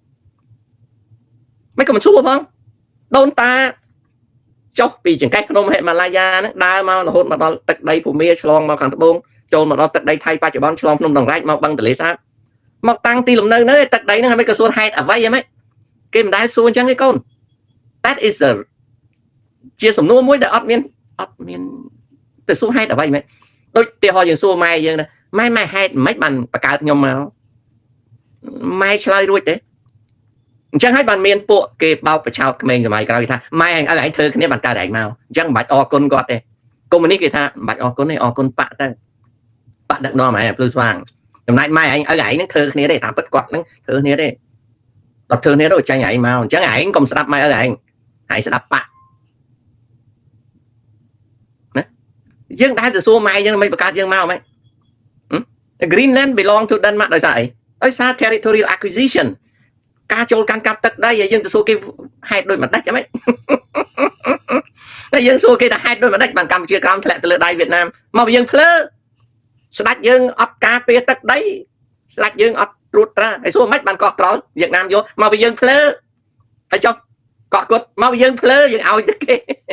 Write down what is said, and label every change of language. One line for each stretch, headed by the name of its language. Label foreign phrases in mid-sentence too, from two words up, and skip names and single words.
Khmer: មិនក៏មិនសួរផងដូនតាចុះពីចង្កេះភ្នំហិមាឡាយ៉ាហ្នឹងដើរមករហូតមកដល់ទឹកដីភូមាឆ្លងមកខាងត្បូងចូលមកដល់ទឹកដីថៃបច្ចុប្បន្នឆ្លងភ្នំដងរែកមកបឹងទន្លេសាបមកតាំង ទីលំនៅនៅទឹកដីហ្នឹងហើយមិនក៏សួរហេតុអ្វីហ្មងគេមិនដែលសួរអញ្ចឹងទេកូន
English: that is a
Khmer: ជាសំណួរមួយដែលអត់មានទៅសួរហេតុអ្វីហ្មងដូច ទីហោយើងសួរម៉ែយើងណាម៉ែហេតុមិនបានបង្កើតខ្ញុំមកម៉ែឆ្លើយរួចទេអញ្ចឹងហើយបានមានពួកគេបោកប្រឆោតក្មេងសម័យក្រោយថាម៉ែឯងធ្វើគ្នាបានកើតឯងមកអញ្ចឹងមិនបាច់អរគុណគាត់ទេកុំនេះគេថាមិនបាច់អរគុណទេអរគុណប៉ទៅប៉ដឹកនាំឯងភ្លឺស្វាងចំណែកម៉ែឯងហ្នឹងធ្វើគ្នាទេតាមពិតគាត់ហ្នឹងធ្វើគ្នាទេដល់ធ្វើគ្នាទៅចាញ់ឯងមកអញ្ចឹងឯងកុំស្ដាប់ម៉ែឯងស្ដាប់ប៉ ណាយើងតែទៅសួរម៉ែយើងមិនបង្កើតយើងមកហ្មង
English: Greenland belong to Denmark
Khmer: ដោយសារអីដោយសារ
English: territorial acquisition
Khmer: ការ ចូលកាន់កាប់ទឹកដីហើយយើងទៅសួរគេហេតុដូចម្ដេចហ្មងតែយើងសួរគេថាហេតុដូចម្ដេចបានកម្ពុជាក្រោមធ្លាក់ទៅលើដៃវៀតណាមមកយើងភ្លើស្ដេចយើងអត់ការពារទឹកដីស្ដេចយើងអត់ត្រួតត្រាហើយសួរមិនបានកោះក្រោលវៀតណាមយកមកពីយើងភ្លើហើយចុះកោះគុតមកពីយើងភ្លើយើងឲ្យទៅគេ